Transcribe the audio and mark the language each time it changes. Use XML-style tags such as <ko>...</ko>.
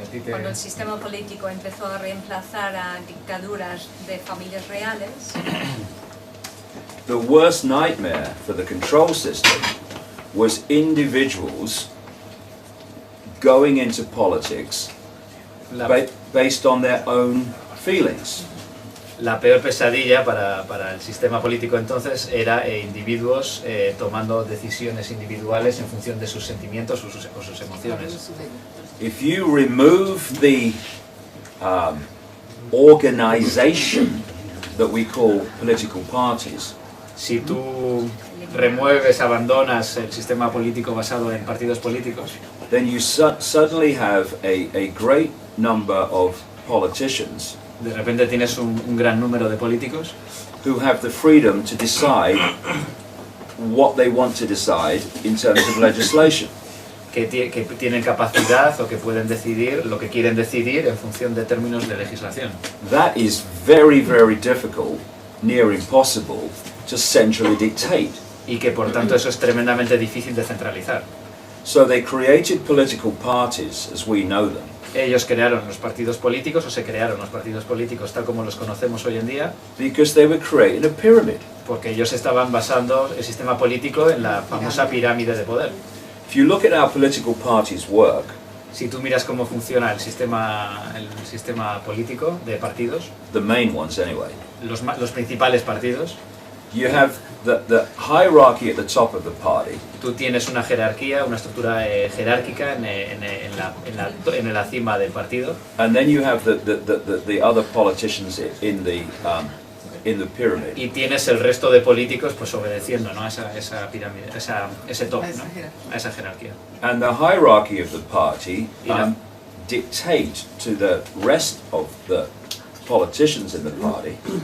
<es>cuando el sistema político empezó a reemplazar a dictaduras de familias reales,</es> <en>the worst nightmare for the control system was individuals going into politics based on their own feelings.</en> <es>La peor pesadilla para el sistema político entonces era individuos tomando decisiones individuales en función de sus sentimientos o sus emociones.</es> <en>If you remove the organization that we call political parties,</en> <es>si tú remueves, abandonas el sistema político basado en partidos políticos,</es> <en>then you suddenly have a great number of politicians</en> <es>de repente tienes un gran número de políticos</es> <en>who have the freedom to decide what they want to decide in terms of legislation.</en> <es>Que tienen capacidad o que pueden decidir lo que quieren decidir en función de términos de legislación.</es> <en>That is very, very difficult, near impossible, to centrally dictate.</en> <es>Y que por tanto eso es tremendamente difícil de centralizar.</es> <en>So they created political parties as we know them.</en> <es>Ellos crearon los partidos políticos, o se crearon los partidos políticos tal como los conocemos hoy en día,</es> <en>Because they were creating a pyramid.</en> <es>porque ellos estaban basando el sistema político en la famosa pirámide de poder.</es> <en>If you look at how political parties work,</en> <es>Si tú miras cómo funciona el sistema político de partidos,</es> <en>the main ones anyway,</en> <es>los principales partidos,</es> <en>you have the hierarchy at the top of the party,</en> <es>tú tienes una jerarquía, una estructura jerárquica en la cima del partido,</es> <en>and then you have the other politicians in the pyramid.</en> <es>y tienes el resto de políticos pues obedeciendo, ¿no? a esa pirámide, ese top, ¿no? A esa jerarquía.</es> <en>And the hierarchy of the party dictate to the rest of the politicians in the party</en>